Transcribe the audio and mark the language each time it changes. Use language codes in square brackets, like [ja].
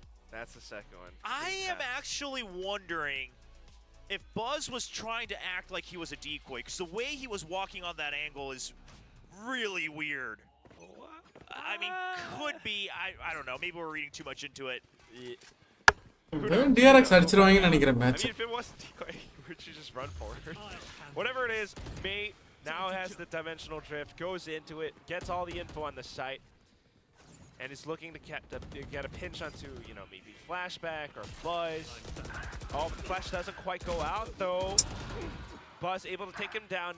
[en] That's the second one. I am actually wondering if Buzz was trying to act like he was a decoy, because the way he was walking on that angle is really weird. I mean, could be, I don't know, maybe we're reading too much into it. [ta] DRX அடிச்சிருவாங்கன்னு நினைக்கிறேன் [en] I [ta] match. [en] mean, if it wasn't decoy, would you just run forward? Whatever it is, Mate now has the dimensional drift, goes into it, gets all the info on the site, and is looking to get a pinch onto, you know, maybe Flashback or Buzz. Oh, Flash doesn't quite go out, though. Buzz able to take him down.